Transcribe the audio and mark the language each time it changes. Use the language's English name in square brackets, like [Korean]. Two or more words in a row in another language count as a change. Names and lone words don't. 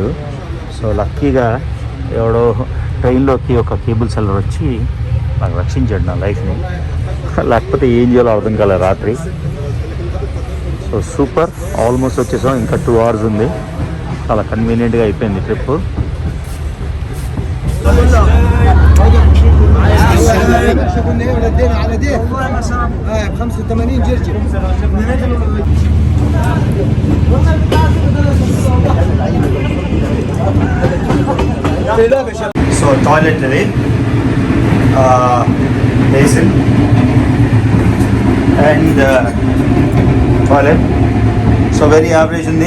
[Telugu] సో లక్కీగా ఎవడో ట్రైన్లోకి ఒక [English] cable seller [Telugu] వచ్చి నాకు రక్షించాడు నా లైఫ్ని, లేకపోతే ఏం చేయాలో అర్థం కాలేదు రాత్రి. [English] so super, almost [Telugu] వచ్చేసాం. ఇంకా 2 hours ఉంది. చాలా కన్వీనియంట్గా అయిపోయింది ట్రిప్. [Arabic] قلنا ايه ولدينا على دي والله ما صار ب 85 جرجر [English] so toilet ఇది basin and toilet so very average ఉంది.